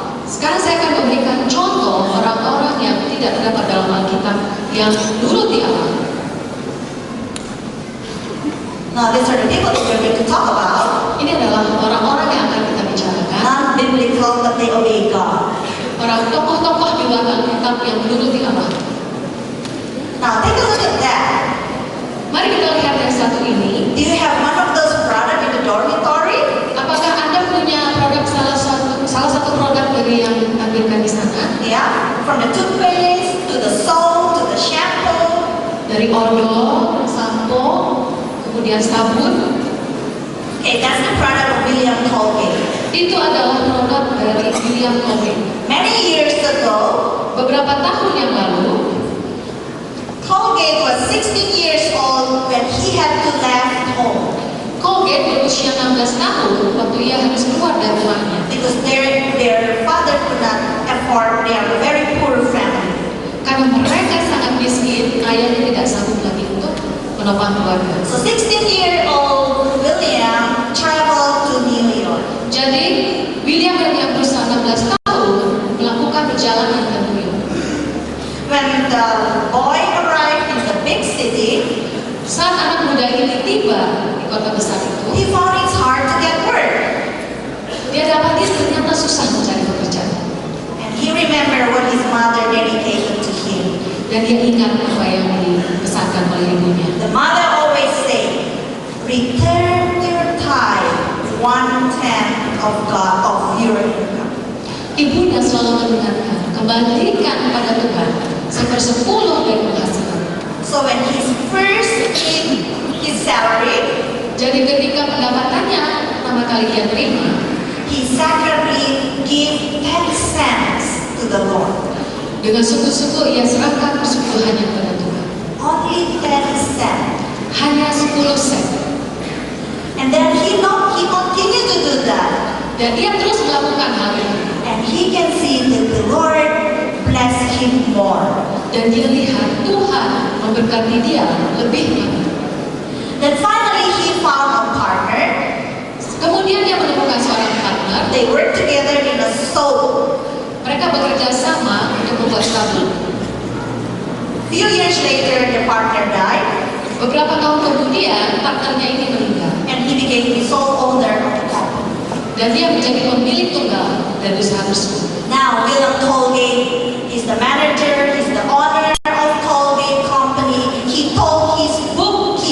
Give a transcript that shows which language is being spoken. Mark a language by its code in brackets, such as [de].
[id] Sekarang saya akan memberikan contoh orang-orang yang tidak terdapat dalam Alkitab yang nuruti Allah. [en] Now, these are the people that we're going to talk about. [id] Ini adalah orang-orang yang akan kita bicarakan. [en] Non-biblical, but they obey God. [id] Orang tokoh-tokoh di luar Alkitab yang menuruti Allah. [en] Now, take a look at that. [id] Mari kita lihat yang satu ini. [en] Do you have one of those products in the dormitory? [id] Apakah Anda punya produk salah satu produk dari yang ditampilkan di sana? [en] Yeah, from the toothpaste to the soap to the shampoo. [id] Dari odol, sampo, kemudian sabun. [en] Okay, that's the product of William Colgate. [id] Itu adalah produk dari William Colgate. [en] Many years ago, [id] Beberapa tahun yang lalu, [en] Colgate was 16 years old when he had to leave home [id] Colgate berusia 16 tahun waktu ia harus keluar dari rumahnya. [en] because their father could not afford. They are a very poor family. [id] Karena mereka sangat miskin, ayahnya tidak sanggup lagi untuk menopang keluarga. [en] So 16-year-old William traveled to New York. [id] Jadi, William yang berusia 16 tahun melakukan perjalanan ke New York. [en] When the boy arrived in the big city, [id] Saat anak muda ini tiba di kota besar itu, [en] he found it's hard to get work. [id] dia dapati ternyata susah mencari pekerjaan. [en] And he remembered what his mother dedicated to him. [id] Dan dia ingat apa yang dipesankan oleh ibunya. [en] The mother always said, return your tithe, 1/10 of God of your income. [id] Ibunya selalu mengingatkan, kembalikan kepada Tuhan 1/10 dari penghasilan. [en] So when he first gave his salary, [id] Jadi ketika pendapatannya pertama kali dia terima, [en] he sacredly gave 10 cents to the Lord. [id] dengan sungguh-sungguh ia serahkan persembahyannya kepada Tuhan. [en] Only 10 cents. [id] Hanya 10 sen. [en] And then he continued to do that. [id] Dan dia terus melakukan hal itu. [en] And he can see that the Lord bless him more. [id] Dan dia lihat Tuhan memberkati dia lebih lagi. [en] Then finally he found a partner. [id] Kemudian dia menemukan seorang partner. [en] They worked together in a soap. [id] Mereka bekerja sama untuk membuat sabun. [en] Few years later, the partner died, [id] Beberapa tahun kemudian partnernya ini meninggal. [en] and he became the sole owner of the company. [id] Dan dia menjadi pemilik tunggal dari usaha tersebut. [en] Now, William Colgate is the manager, he's the owner of Colgate Company. He told his book